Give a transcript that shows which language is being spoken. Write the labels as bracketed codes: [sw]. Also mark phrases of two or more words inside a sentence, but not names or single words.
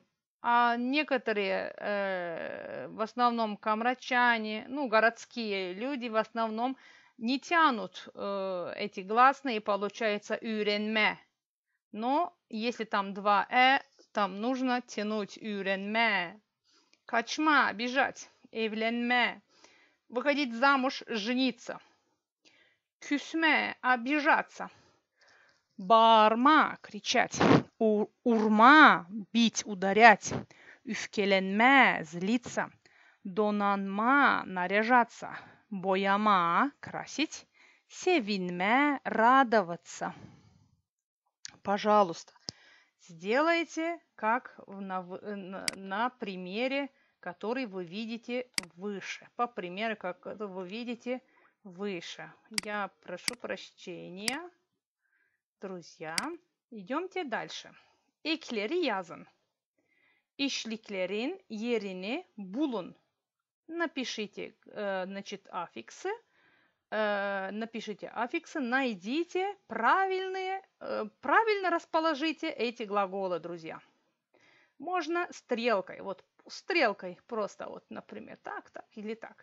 [ru] А некоторые, в основном камрачане, ну, городские люди в основном не тянут эти гласные, и получается öğrenme. Но если там два там нужно тянуть öğrenme. [gag] Kaçma, [ru] бежать. Evlenme. Выходить замуж, жениться. Küsme, обижаться. Bağırma, кричать. Урма, бить, ударять. Üfkelenme, злиться. Donanma, наряжаться. Boyama, красить. Sevinme, радоваться. Пожалуйста, сделайте как на примере, который вы видите выше. По примеру, как вы видите выше. Я прошу прощения. Друзья, идемте дальше. [gag] Ekleri yazın. İşliklerin yerini bulun. [ru] Напишите, значит, аффиксы. Напишите аффиксы, найдите правильные, правильно расположите эти глаголы, друзья. Можно стрелкой, вот стрелкой просто, вот, например, так, так или так.